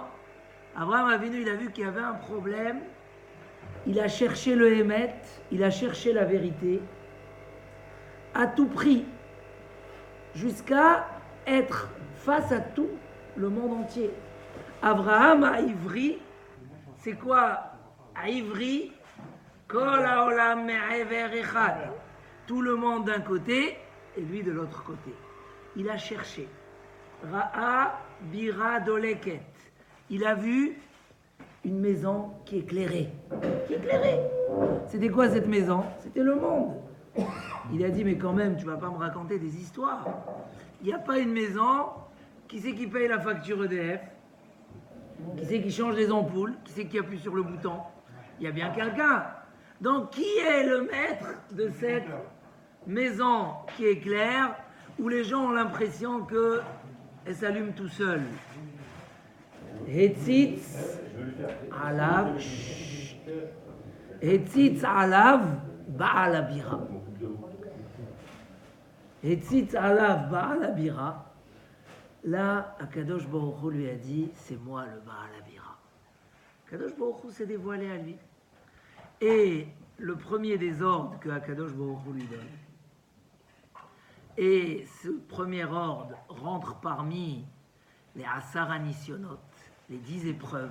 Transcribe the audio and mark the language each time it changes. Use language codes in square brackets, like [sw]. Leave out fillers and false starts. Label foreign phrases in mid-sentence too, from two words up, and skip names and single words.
[fr] Abraham Avinu, il a vu qu'il y avait un problème. Il a cherché le Hémet, il a cherché la vérité, à tout prix, jusqu'à être face à tout le monde entier. Abraham à Ivri, c'est quoi? [he] העברי, כל העולם מעבר אחד. [fr] Tout le monde d'un côté et lui de l'autre côté. Il a cherché. [he] ראה בירה דולקת. [fr] Il a vu une maison qui éclairait. Qui éclairait. C'était quoi cette maison? C'était le monde. Il a dit, mais quand même, tu vas pas me raconter des histoires. Il n'y a pas une maison. Qui c'est qui paye la facture EDF? Qui c'est qui change les ampoules? Qui c'est qui appuie sur le bouton? Il y a bien quelqu'un. Donc, qui est le maître de cette maison qui éclaire, où les gens ont l'impression qu'elle s'allume tout seul? [he] הציץ עליו בעל הבירה. הציץ עליו בעל הבירה. [fr] Là, [he] הקדוש ברוך הוא [fr] lui a dit, c'est moi le Baal Abira. [he] הקדוש ברוך הוא [fr] s'est dévoilé à lui. Et le premier des ordres que [he] הקדוש ברוך הוא [fr] lui donne, et ce premier ordre rentre parmi les [he] עשרה נסיונות, [fr] les 10 épreuves.